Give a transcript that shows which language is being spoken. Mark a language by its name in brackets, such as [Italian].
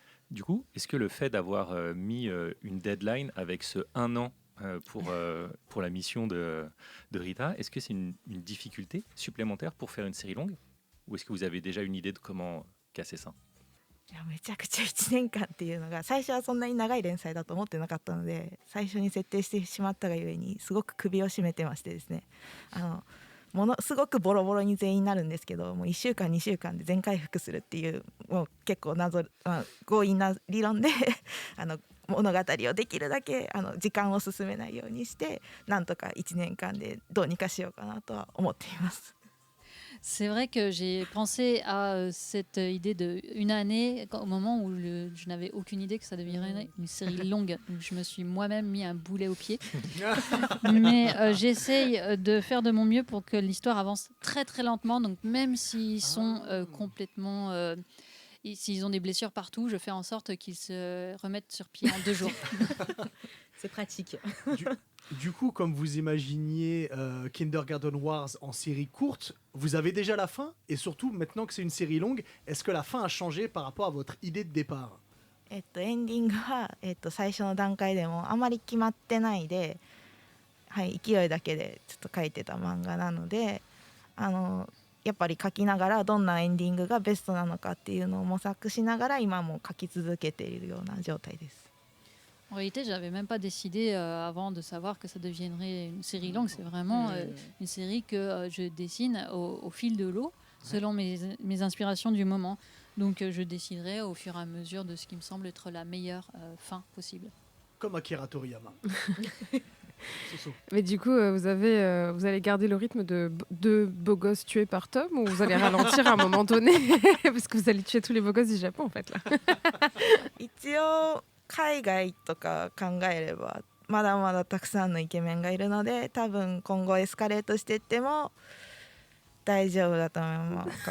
[French] Du coup, est-ce que le fait d'avoir mis une deadline avec ce 1 an pour la mission de Rita, est-ce que c'est une difficulté supplémentaire pour faire une série longue? Ou est-ce que vous avez déjà une idée de comment casser ça? [Japanese] いやめちゃくちゃ1年間っていうのが最初はそんなに長い連載だと思ってなかったので、最初に設定してしまったがゆえにすごく首を絞めてましてですね、ものすごくボロボロに全員なるんですけど、もう1週間2週間で全回復するっていうもう結構強引な理論で物語をできるだけ時間を進めないようにしてなんとか1年間でどうにかしようかなとは思っています。 [French] C'est vrai que j'ai pensé à cette idée d'une année au moment où je n'avais aucune idée que ça deviendrait une série longue. Donc je me suis moi-même mis un boulet au pied. Mais j'essaye de faire de mon mieux pour que l'histoire avance très très lentement. Donc même s'ils sont complètement... s'ils ont des blessures partout, je fais en sorte qu'ils se remettent sur pied en 2 jours. C'est pratique. Du coup, comme vous imaginiez Kindergarten Wars en série courte, vous avez déjà la fin? Et surtout, maintenant que c'est une série longue, est-ce que la fin a changé par rapport à votre idée de départ? [Japanese] エンディングは、最初の段階でもあまり決まってないで、はい、勢いだけでちょっと書いてた漫画なので、やっぱり書きながらどんなエンディングがベストなのかっていうのを模索しながら今も書き続けているような状態です。 [French] En réalité, j'avais même pas décidé avant de savoir que ça deviendrait une série longue. C'est vraiment une série que je dessine au fil de l'eau, selon mes inspirations du moment. Donc je déciderai au fur et à mesure de ce qui me semble être la meilleure fin possible. Comme Akira Toriyama. Mais du coup, vous allez garder le rythme de deux beaux gosses tués par Tom ou vous allez ralentir à un moment donné parce que vous allez tuer tous les beaux gosses du Japon en fait là. [Japanese] 一応海外とか考えればまだまだたくさんのイケメンがいるので多分今後エスカレートしていっても大丈夫だと思います。